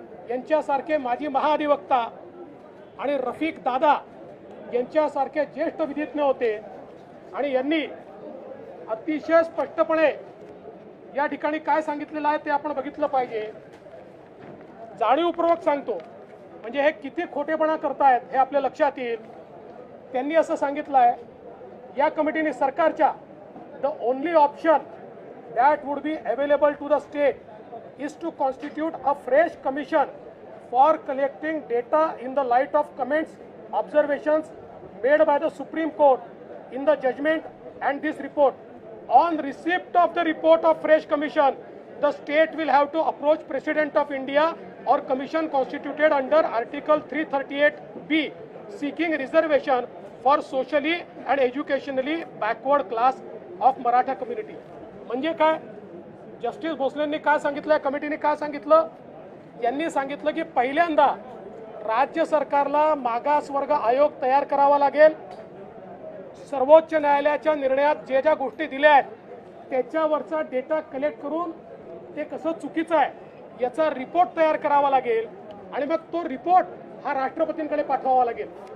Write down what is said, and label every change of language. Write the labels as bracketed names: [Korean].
[Marathi] यांच्यासारखे माजी महाधिवक्ता आणि रफिक दादा यांच्यासारखे ज्येष्ठ विधिज्ञ होते आणि यांनी अतिशय स्पष्टपणे या ठिकाणी काय सांगितलेलं आहे ते आपण बघितलं पाहिजे। जाणीवपूर्वक सांगतो, म्हणजे हे किती खोटेपणा करतायत हे आपल्या लक्षात येईल। त्यांनी असं सांगितलं आहे या कमिटीने सरकारच्या, [English] The only option that would be available to the state is to constitute a fresh commission for collecting data in the light of comments, observations made by the Supreme Court in the judgment and this report. On receipt of the report of fresh commission, the state will have to approach President of India or commission constituted under Article 338B seeking reservation for socially and educationally backward class of Maratha community. [Marathi] म्हणजे काय, justice भोसलेंनी काय सांगितलं, कमिटीने काय सांगितलं, यांनी सांगितलं की पहिल्यांदा राज्य सरकारला मागासवर्ग आयोग तयार करावा लागेल। सर्वोच्च न्यायालयाच्या निर्णयात जे ज्या गोष्टी दिल्या आहेत त्याच्यावरचा डेटा कलेक्ट करून ते कसं चुकीचं आहे याचा रिपोर्ट तयार करावा लागेल आणि मग तो रिपोर्ट हा राष्ट्रपतींकडे पाठवावा लागेल।